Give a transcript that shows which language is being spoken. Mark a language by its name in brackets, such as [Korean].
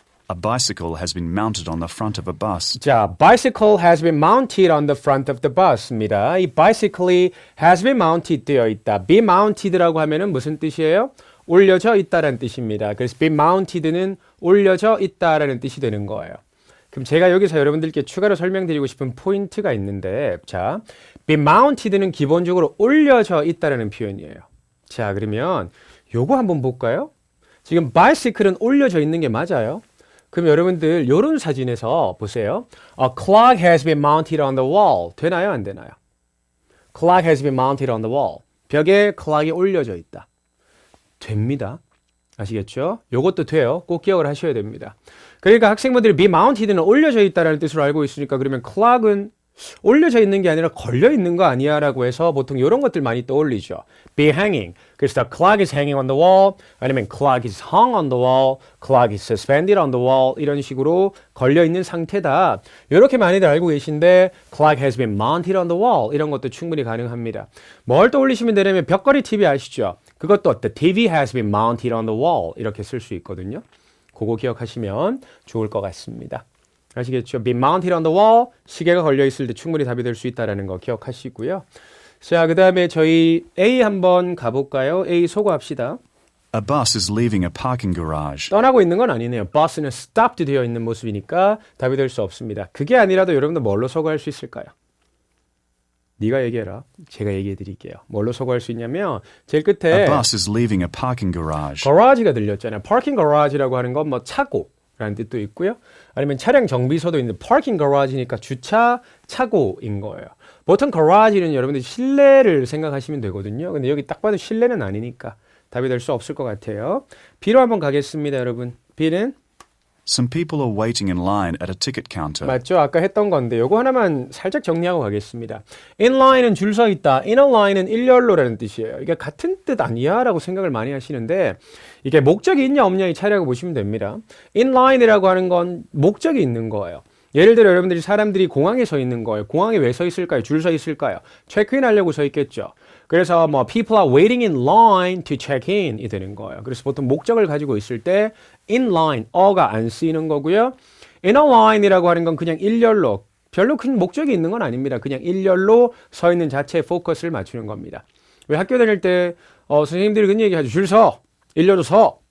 [English] A bicycle has been mounted on the front of a bus. [Korean] 자, [English] bicycle has been mounted on the front of the bus입니다. [Korean] 이 bicycle이 has been mounted 되어 있다. be mounted라고 하면은 무슨 뜻이에요? 올려져 있다라는 뜻입니다. 그래서 be mounted는 올려져 있다라는 뜻이 되는 거예요. 그럼 제가 여기서 여러분들께 추가로 설명드리고 싶은 포인트가 있는데, 자, be mounted는 기본적으로 올려져 있다라는 표현이에요. 자, 그러면 요거 한번 볼까요? 지금 bicycle은 올려져 있는 게 맞아요. 그럼 여러분들 이런 사진에서 보세요. [English] A clock has been mounted on the wall. [Korean] 되나요? 안 되나요? [English] Clock has been mounted on the wall. [Korean] 벽에 clock이 올려져 있다. 됩니다. 아시겠죠? 요것도 돼요. 꼭 기억을 하셔야 됩니다. 그러니까 학생분들이 be mounted는 올려져 있다라는 뜻으로 알고 있으니까 그러면 clock은 올려져 있는 게 아니라 걸려 있는 거 아니야 라고 해서 보통 이런 것들 많이 떠올리죠. [English] be hanging. [Korean] 그래서 [English] the clock is hanging on the wall [Korean] 아니면 [English] clock is hung on the wall, clock is suspended on the wall [Korean] 이런 식으로 걸려 있는 상태다. 이렇게 많이들 알고 계신데 [English] clock has been mounted on the wall [Korean] 이런 것도 충분히 가능합니다. 뭘 떠올리시면 되냐면 벽걸이 TV 아시죠? 그것도 [English] the TV has been mounted on the wall [Korean] 이렇게 쓸 수 있거든요. 그거 기억하시면 좋을 것 같습니다. 아시겠죠? [English] be mounted on the wall [Korean] 시계가 걸려 있을 때 충분히 답이 될 수 있다는 거 기억하시고요. 자, 그 다음에 저희 A 한번 가볼까요? A 소거합시다. [English] A bus is leaving a parking garage. [Korean] 떠나고 있는 건 아니네요. bus는 stopped 되어 있는 모습이니까 답이 될 수 없습니다. 그게 아니라도 여러분들 뭘로 소거할 수 있을까요? 네가 얘기해라. 제가 얘기해 드릴게요. 뭘로 소거할 수 있냐면 제일 끝에 [English] A bus is leaving a parking garage. [Korean] garage가 들렸잖아요. parking garage라고 하는 건 뭐 차고 라는 뜻도 있고요. 아니면 차량 정비소도 있는데 parking garage니까 주차 차고인 거예요. 보통 garage는 여러분들이 실내를 생각하시면 되거든요. 근데 여기 딱 봐도 실내는 아니니까 답이 될 수 없을 것 같아요. B로 한번 가겠습니다, 여러분. B는 [English] Some people are waiting in line at a ticket counter. [Korean] 맞죠? 아까 했던 건데 요거 하나만 살짝 정리하고 가겠습니다. in line은 줄 서 있다. in a line은 일렬로라는 뜻이에요. 이게 같은 뜻 아니야? 라고 생각을 많이 하시는데 이게 목적이 있냐 없냐의 차이라고 보시면 됩니다. in line이라고 하는 건 목적이 있는 거예요. 예를 들어 여러분들이 사람들이 공항에 서 있는 거예요. 공항에 왜 서 있을까요? 줄 서 있을까요? 체크인 하려고 서 있겠죠. 그래서 뭐 [English] people are waiting in line to check in [Korean] 이 되는 거예요. 그래서 보통 목적을 가지고 있을 때 in line, 어가 안 쓰이는 거고요. in a line이라고 하는 건 그냥 일렬로, 별로 큰 목적이 있는 건 아닙니다. 그냥 일렬로 서 있는 자체에 포커스를 맞추는 겁니다. 왜 학교 다닐 때 선생님들이 그런 얘기하죠. 줄 서, 일렬로 서.